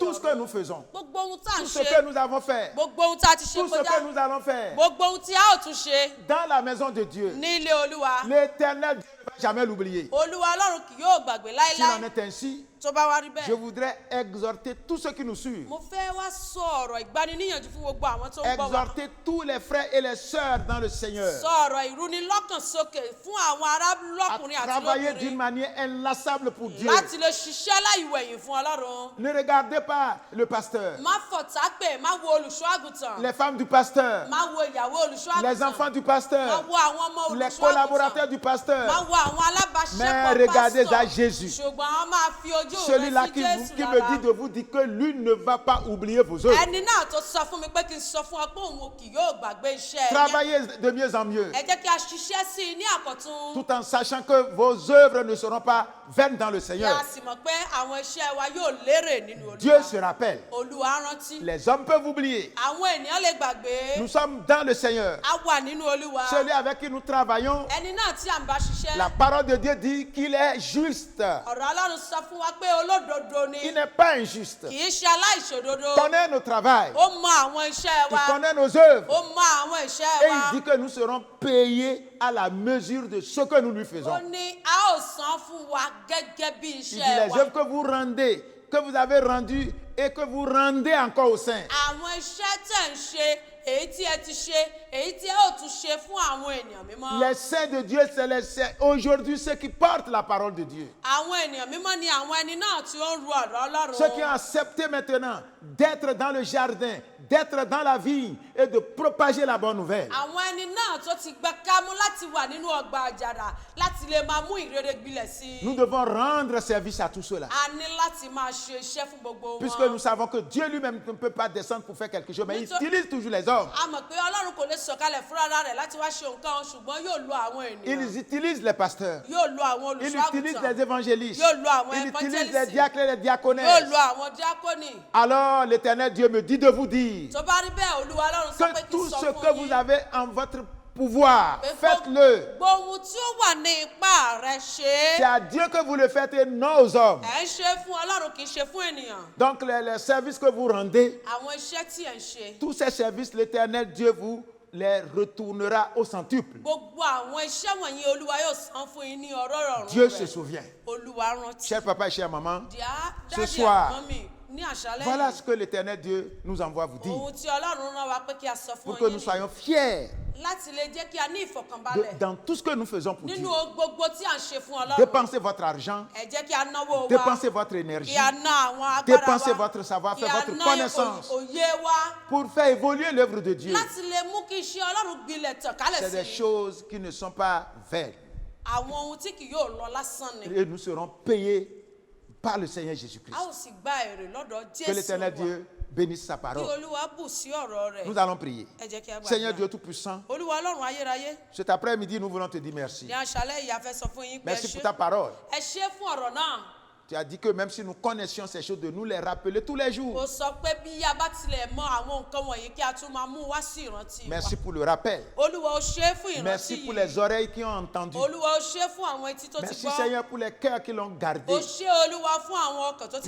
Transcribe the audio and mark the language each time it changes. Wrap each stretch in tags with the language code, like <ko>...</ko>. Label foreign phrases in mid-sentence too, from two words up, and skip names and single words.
<fr>Tout ce que ọ̀run. nous faisons,</fr> <yo>Gbogbo ohun tá à ń</yo> <fr>tout ce ṣe. que nous avons fait,</fr> <yo>Gbogbo ohun tá a ti ṣe</yo> <fr>tout ce que kọjá. nous allons faire</fr> <yo>Gbogbo ohun tí a ó tún ṣe</yo> <fr>dans la maison de Dieu,</fr> <yo>ní ilé Olúwa.</yo> <fr>l'Éternel Dieu ne va jamais l'oublier.</fr> <yo>Olúwa Ọlọ́run kì yóò gbàgbé</yo> <fr>S'il en láéláé. est ainsi,</fr> <yo>Tó bá wá rí je bẹ́ẹ̀.</yo> <fr>voudrais exhorter tous ceux qui nous suivent,</fr> <yo>Mo fẹ́ wá sọ ọ̀rọ̀ ìgbaniníyànjú fún gbogbo àwọn tó ń gbọ́ wa.</yo> <fr>exhorter tous les frères et les sœurs dans le Seigneur</fr> <yo>Sọ ọ̀rọ̀ ìrúnilọ́kànsókè fún àwọn à arábìnrin àti</yo> <fr>travailler d'une lóbìnrin manière inlassable pour Dieu.</fr> <yo>láti lè ṣiṣẹ́ láìwẹ̀yìn fún Ọlọ́run.</yo> <fr>Ne regardez pas le pasteur,</fr> <yo>Má fọ̀tá pè, má wo olùṣọ́ àgùntàn.</yo> <fr>les femmes du pasteur,</fr> <yo>Má wo ìyàwó olùṣọ́ les àgùntàn.</yo> <fr>enfants du Má pasteur,</fr> <yo>wo àwọn ọmọ les olùṣọ́ collaborateurs àgùntàn.</yo> <fr>du pasteur.</fr> <yo>Má wo àwọn Mais alábàáṣepọ̀</yo> <fr>regardez à pásítọ̀. Jésus.</fr> <yo>Ṣùgbọ́n wọ́n máa fi ojú rẹ̀ Celui-là sí qui Jésù</yo> <fr>me dit lára. de vous dire que lui ne va pas oublier vos œuvres.</fr> <yo>Ẹni náà tó sọ fún mi pé kí n sọ fún ọ pé òun kì yóò gbàgbé iṣẹ́ yẹn.</yo> <fr>Travaillez de mieux en mieux,</fr> <yo>Ẹ jẹ́ kí a ṣiṣẹ́ sí i ní àkọ́tún.</yo> <fr>tout en sachant que vos œuvres ne seront pas vaines dans le Kí Seigneur.</fr> <yo>a sì mọ̀ pé àwọn iṣẹ́ wa yóò lérè nínú Dieu Olúwa.</yo> <fr>se rappelle.</fr> <yo>Olúwa rántí.</yo> <fr>Les hommes peuvent oublier.</fr> <yo>Àwọn ènìyàn lè gbàgbé.</yo> <fr>Nous sommes dans le Seigneur.</fr> <yo>A wà nínú Olúwa.</yo> <fr>Celui avec qui nous travaillons,</fr> <yo>Ẹni náà tí à ń bá ṣiṣẹ́.</yo> <fr>la parole de Dieu dit qu'il est juste.</fr> <yo>Ọ̀rọ̀ Ọlọ́run sọ fún wa pé olódodo ni.</yo> <fr>Il n'est pas injuste.</fr> <yo>Kì í ṣe aláìṣòdodo.</yo> <fr>Il connaît nos travails.</fr> <yo>Ó mọ àwọn iṣẹ́ Il wa.</yo> <fr>connaît nos œuvres.</fr> <yo>Ó mọ àwọn iṣẹ́ Et wa.</yo> <fr>il dit que nous serons payés à la mesure de ce que nous lui Ó faisons.</fr> <yo>ní a ó san fún wa gẹ́gẹ́ bí</yo> <fr>Il dit iṣẹ́ les wa. œuvres que vous rendez, que vous avez rendues et que vous rendez encore aux saints.</fr> <yo>Àwọn iṣẹ́ tẹ̀ ń ṣe, èyí tí ẹ ti ṣe, èyí tí ẹ ò tún ṣe fún àwọn ènìyàn mímọ́.</yo> <fr>Les saints de Dieu, c'est aujourd'hui ceux qui portent la parole de Dieu.</fr> <yo>Àwọn ènìyàn mímọ́ ni àwọn ẹni náà tí ó ń ru ọ̀rọ̀ Ọlọ́run.</yo> <fr>Ceux qui ont accepté maintenant d'être dans le jardin, d'être dans la vigne et de propager la bonne nouvelle.</fr> <yo>Àwọn ẹni náà tó ti gbà kámú láti wà nínú ọgbà àjàrà láti lè máa mú ìrere gbilẹ̀ sí i.</yo> <fr>Nous devons rendre service à tous ceux-là.</fr> <yo>A ní láti máa ṣe iṣẹ́ fún gbogbo Puisque wọn.</yo> <fr>nous savons que Dieu lui-même ne peut pas descendre pour faire quelque chose, mais il Nous- utilise toujours les hommes.</fr> <yo>A mọ̀ pé Ọlọ́run kò lè sọ̀kalẹ̀ fúnra rẹ̀ láti wá ṣe nǹkan ṣùgbọ́n yóò lo àwọn ènìyàn.</yo> <fr>Il utilise les pasteurs.</fr> <yo>Yóò lo àwọn Il olùṣọ́ utilise àgùntàn.</yo> <fr>les évangélistes.</fr> <yo>Yóò lo àwọn</yo> <fr>Il utilise les évangélistes. diacres et les Yóò diaconesses.</fr> <yo>lo àwọn díákónì.</yo> <fr>Alors l'Éternel Dieu me dit de vous dire</fr> <yo>Tó bá rí bẹ́ẹ̀ Olúwa Ọlọ́run sọ pé que kí n tout sọ ce fún</yo> <fr>que vous yín. avez en votre pouvoir, Pé faites-le.</fr> <yo>gbogbo ohun tí ó wà ní ipá rẹ̀ ṣe C'est é.</yo> <fr>à Dieu que vous le faites et non aux hommes.</fr> <yo>Ẹ ń ṣe fún Ọlọ́run kì í ṣe fún ènìyàn.</yo> <fr>Donc les services que vous rendez,</fr> <yo>Àwọn iṣẹ́ tí ẹ̀ ń ṣe.</yo> <fr>tous ces services, l'Éternel Dieu vous les retournera au centuple.</fr> <yo>Gbogbo àwọn iṣẹ́ wọ̀nyí Olúwa yóò san fún yín ní ọ̀rọ̀ ọ̀run</yo> <fr>Dieu se rẹ̀. souvient.</fr> <yo>Olúwa rántí.</yo> <fr>Cher papa et chère maman, Díá Ce dádì soir,</fr> <yo>àmọ́mì ní àṣálẹ́ voilà yìí.</yo> <fr>ce que l'Éternel Dieu nous envoie vous dire.</fr> <yo>Ohun tí Ọlọ́run rán wa pé kí a sọ fún</yo> <fr>Pour que yín nous nìyí. soyons fiers</fr> <yo>Láti lè jẹ́ kí a ní ìfọ̀kànbalẹ̀</yo> <fr>dans tout ce que nous faisons pour Dieu.</fr> <yo>nínú ohun gbogbo tí à ń ṣe fún Ọlọ́run.</yo> <fr>Dépensez votre argent,</fr> <yo>Ẹ jẹ́ kí a náwó wa.</yo> <fr>dépensez votre énergie,</fr> <yo>Kí a ná àwọn agbára dépensez wa.</yo> <fr>votre savoir-faire,</fr> <yo>Kí a votre ná connaissance òye wa.</yo> <fr>pour faire évoluer l'œuvre de Dieu.</fr> <yo>Láti lè mú kí iṣẹ́ Ọlọ́run gbilẹ̀ tàn kálẹ̀</yo> <fr>C'est des</fr> <yo>sí i.</yo> <fr>choses qui ne sont pas vaines.</fr> <yo>Àwọn ohun tí kì yóò lọ lásán ni.</yo> <fr>Et nous serons payés par le Seigneur Jésus-Christ.</fr> <yo>A ó sì gba èrè lọ́dọ̀ Que Jésù l'Éternel wa.</yo> <fr>Dieu bénisse sa Kí parole.</fr> <yo>Olúwa bù sí ọ̀rọ̀ rẹ̀.</yo> <fr>Nous allons prier.</fr> <yo>Ẹ jẹ́ kí a Seigneur gbàdúrà.</yo> <fr>Dieu Tout-Puissant,</fr> <yo>Olúwa Ọlọ́run ayérayé.</yo> <fr>cet après-midi, nous voulons te dire merci.</fr> <yo>Ní àṣálẹ́ yìí a fẹ́ sọ fún yín pé ẹ Merci ṣé.</yo> <fr>pour ta parole.</fr> <yo>Ẹ ṣé fún ọ̀rọ̀ náà.</yo> <fr>Tu as dit que même si nous connaissions ces choses, de nous les rappeler tous les jours.</fr> <yo>Ó sọ pé bí a bá tilẹ̀ mọ àwọn nǹkan wọ̀nyí kí a tún máa mú wá sí ìrántí wa.</yo> <fr>Merci pour le rappel.</fr> <yo>Olúwa ó ṣe é fún ìrántí</yo> <fr>Merci pour yìí. les oreilles qui ont entendu.</fr> <yo>Olúwa ó ṣe é fún àwọn etí tó ti Merci gbọ́.</yo> <fr>Seigneur pour les cœurs qui l'ont gardé.</fr> <yo>Ó ṣe Olúwa fún àwọn ọkàn tó ti</yo>